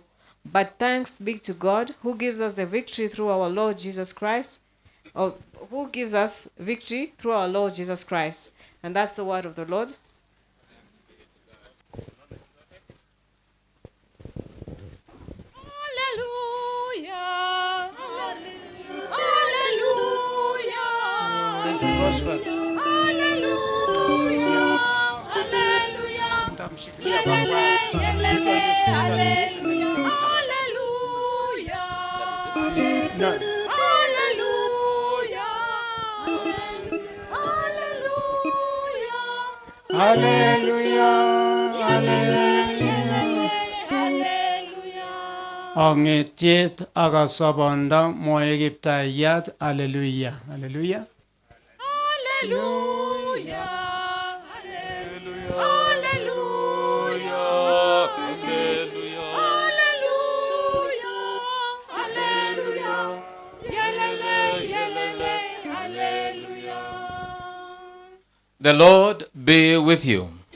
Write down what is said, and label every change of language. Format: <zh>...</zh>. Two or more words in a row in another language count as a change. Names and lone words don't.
<en>But thanks be to God, who gives us the victory through our Lord Jesus Christ, or who gives us victory through our Lord Jesus Christ. And that's the word of the Lord. Hallelujah. Hallelujah. It's the gospel. Hallelujah. Hallelujah.</en> <sw>Mtamshikilia kwa kwa.</sw> <en>No. Hallelujah. Hallelujah.</en> <kln>Ongetiet akasobonda moe kiptayat.</kln> <en>Hallelujah. Hallelujah. Hallelujah. The Lord be with you.</en>